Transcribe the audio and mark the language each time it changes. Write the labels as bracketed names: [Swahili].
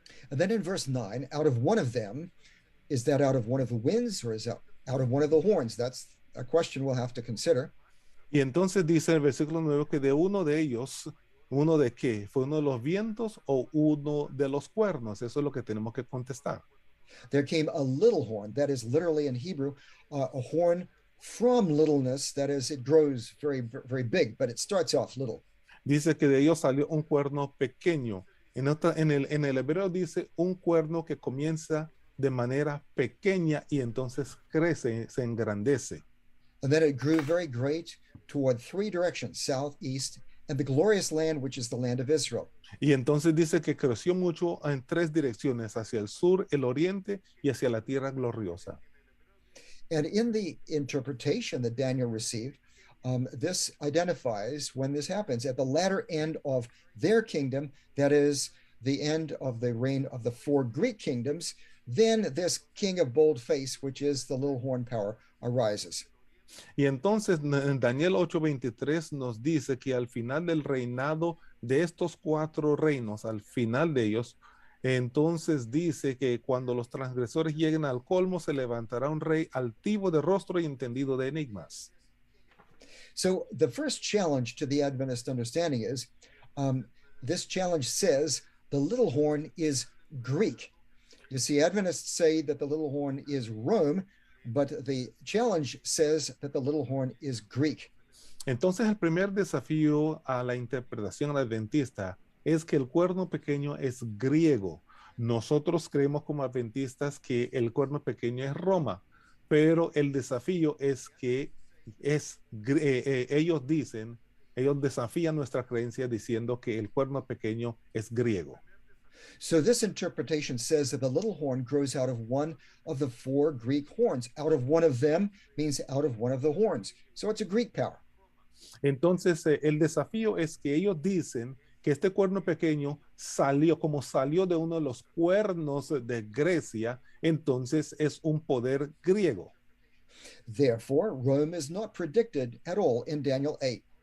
[English] And then in verse 9, out of one of them, is that out of one of the winds or is that out of one of the horns? That's a question we'll have to consider. [Spanish] Y entonces dice el versículo 9 que de uno de ellos, ¿uno de qué? ¿Fue uno de los vientos o uno de los cuernos? Eso es lo que tenemos que contestar. [English] There came a little horn, that is literally in Hebrew, a horn from littleness, that is, it grows very, very big, but it starts off little. [Spanish] Dice que de ellos salió un cuerno pequeño. En el hebreo dice un cuerno que comienza de manera pequeña y entonces crece, se engrandece. [English] And then it grew very great toward three directions, south, east, and the glorious land, which is the land of Israel. [Spanish] Y entonces dice que creció mucho en tres direcciones, hacia el sur, el oriente y hacia la tierra gloriosa. [English] And in the interpretation that Daniel received, this identifies when this happens at the latter end of their kingdom, that is the end of the reign of the four Greek kingdoms, then this king of bold face, which is the little horn power, arises. [Spanish] Y entonces en Daniel 8:23 nos dice que al final del reinado de estos cuatro reinos, al final de ellos, entonces dice que cuando los transgresores lleguen al colmo, se levantará un rey altivo de rostro y entendido de enigmas. [English] So the first challenge to the Adventist understanding is, this challenge says the little horn is Greek. You see, Adventists say that the little horn is Rome, but the challenge says that the little horn is Greek. [Spanish] Entonces el primer desafío a la interpretación adventista es que el cuerno pequeño es griego. Nosotros creemos como adventistas que el cuerno pequeño es Roma, pero el desafío es que ellos desafían nuestra creencia diciendo que el cuerno pequeño es griego. [English] So this interpretation says that the little horn grows out of one of the four Greek horns. Out of one of them means out of one of the horns. So it's a Greek power. [Spanish] Entonces el desafío es que ellos dicen que este cuerno pequeño salió de uno de los cuernos de Grecia, entonces es un poder griego. [English] Therefore, Rome is not predicted at all in Daniel 8.